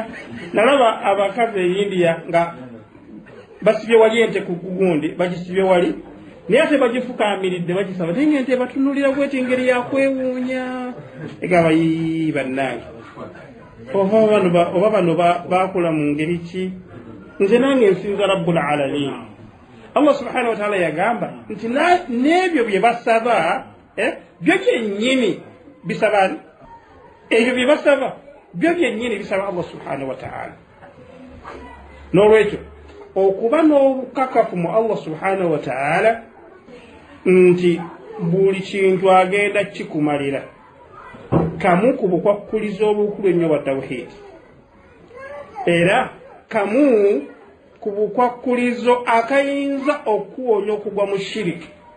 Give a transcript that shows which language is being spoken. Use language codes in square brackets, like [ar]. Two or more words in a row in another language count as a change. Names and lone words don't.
[lg] Nalaba abakazi e India nga basibye wali ente ku gundi, bagisibye wali naye ate bagifukaamiridde bagisaba, naye ng'ente batunulira bweti ngeri yakwewuunya. Egamba bannange oba bano baakula mu ngeri ki? Nze nange nsinza [ar] رب العالمين. الله سبحانه وتعالى [lg] yagamba nti n'ebyo bye basaba byo byennyini bisaba, ebyo bye basaba byo byennyini bisaba [ar] الله سبحانه وتعالى. [lg] N'olwekyo okuba n'obukakafu mu [ar] الله سبحانه وتعالى [lg] nti buli kintu agenda kikumalira, kamu ku bukwakkulizo obukulu ennyo bwa tawhidi, era kamu ku bukwakkulizo akayinza okuwonya okugwa mu shiriki.